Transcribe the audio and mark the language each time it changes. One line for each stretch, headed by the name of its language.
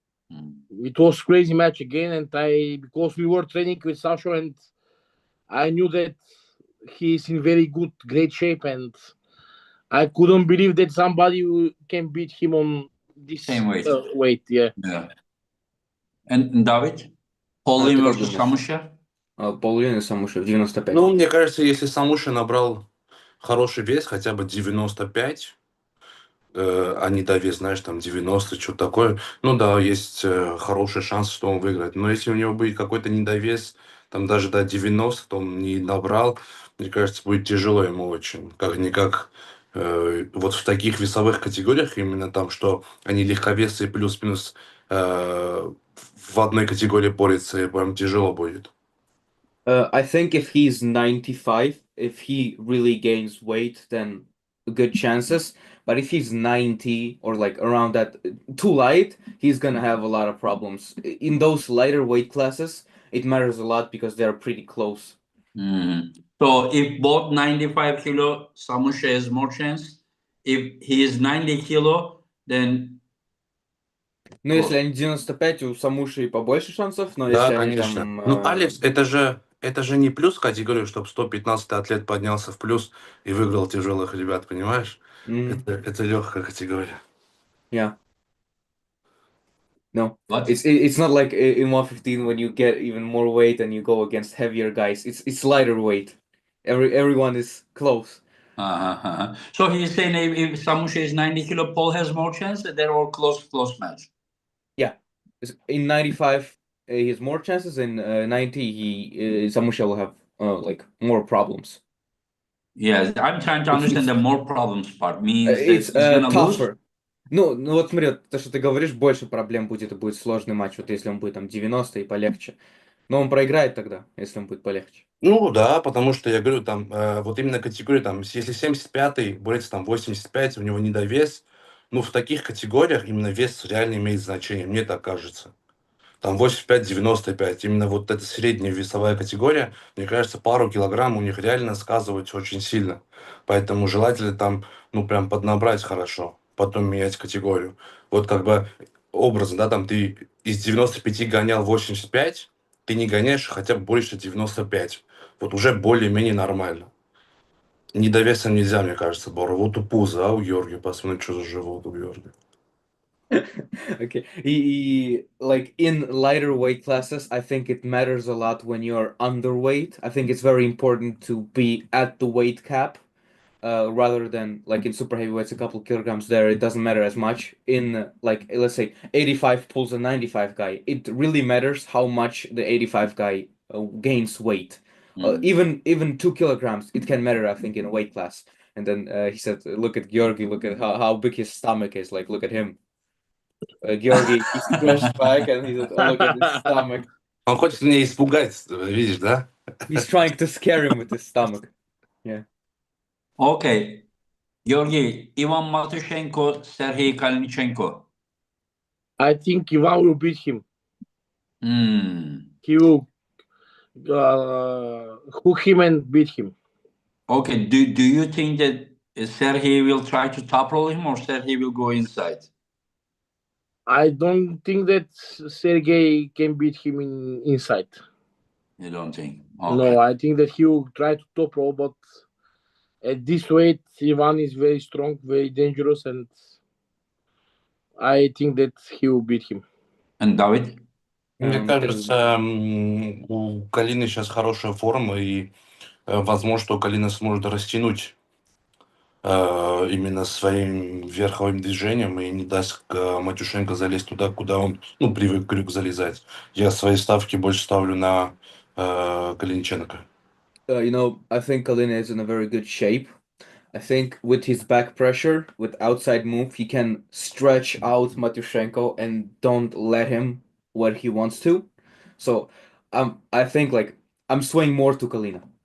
English: It was crazy match again, and because we were training with Sasha, and I knew that he's in very great shape, and I couldn't believe that somebody can beat him on this Same weight. Weight. Yeah. And David? Pauline
Russian: ты как
English: versus
Russian: думаешь?
English: Samusha?
Russian: Pauline и Samusha в 95. Ну, мне кажется, если Самуша набрал хороший вес, хотя бы 95, а не довес, знаешь, там 90, что-то такое, ну да, есть хороший шанс, что он выиграет. Но если у него будет какой-то недовес, там даже до 90, то он не набрал, мне кажется, будет тяжело ему очень. Как-никак вот в таких весовых категориях, именно там, что они легковесы плюс-минус в одной категории борются, и прям тяжело будет.
English: I think if he's 95, if he really gains weight, then good chances. But if he's 90 or like around that, too light, he's gonna have a lot of problems. In those lighter weight classes, it matters a lot because they're pretty close. So if both 95 kilo, Samusha has more chance. If he is 90 kilo, then...
Russian: Ну, если они 95, у Самуши побольше шансов, но Да, если они конечно. там... Ну, Алекс, это же не плюс категория, чтобы 115 атлет поднялся в плюс и выиграл тяжелых ребят, понимаешь? Это легкая категория.
English: Yeah. No, What? it's not like in 115 when you get even more weight and you go against heavier guys. It's lighter weight. Everyone is close. So he's saying if Samusha is 90 kilo, Paul has more chance. They're all close match. In 95, he has more chances. In 90, Samusha will have like more problems. Yeah, I'm trying to understand the more problems part. Means It's that he's gonna lose? tougher.
Russian: Ну, вот смотри, вот то, что ты говоришь, больше проблем будет, и будет сложный матч, вот если он будет там 90 и полегче. Но он проиграет тогда, если он будет полегче. Ну да, потому что я говорю, там, вот именно категория, там, если 75-й борется там 85, у него недовес, ну, в таких категориях именно вес реально имеет значение, мне так кажется. Там 85-95, именно вот эта средняя весовая категория, мне кажется, пару килограмм у них реально сказывается очень сильно. Поэтому желательно там, ну, прям поднабрать хорошо, потом менять категорию. Вот как бы образно, да, там ты из 95 гонял 85, ты не гоняешь хотя бы больше 95. Вот уже более-менее нормально. Недовесом нельзя, мне кажется, Бора. Вот у пуза, а у Георгия, посмотри, что за живот у Георгия.
English: Okay. Like in lighter weight classes, I think it matters a lot when you're underweight. I think it's very important to be at the weight cap, rather than like in super heavyweights, a couple kilograms there, it doesn't matter as much. In like let's say 85 pulls a 95 guy, it really matters how much the 85 guy gains weight. Even 2 kilograms, it can matter, I think, in a weight class. And then he said, "Look at Georgi. Look at how big his stomach is. Like, look at him." Georgi, he stretched back and he said, "Oh, look at his stomach."
Russian: Он хочет меня испугать, видишь, да?
English: He's trying to scare him with his stomach. Yeah. Okay. Georgi, Ivan Matushenko, Sergey Kalinichenko. I think Ivan will beat him. He will hook him and beat him. Okay. Do you think that Sergey will try to top roll him or Sergey will go inside? I don't think that Sergey can beat him inside. You don't think? Okay. No, I think that he will try to top roll, but at this weight, Ivan is very strong, very dangerous, and I think that he will beat him. And David?
Russian: Мне кажется, у Калины сейчас хорошая форма, и возможно, что Калина сможет растянуть именно своим верховым движением и не даст Матюшенко залезть туда, куда он, ну, привык крюк залезать. Я свои ставки больше ставлю на Калиниченко.
English: I think Kalina is in a very good shape. I think with his back pressure, with outside move, he can stretch out Matyushenko and don't let him where he wants to. So I think like I'm swaying more to Kalina.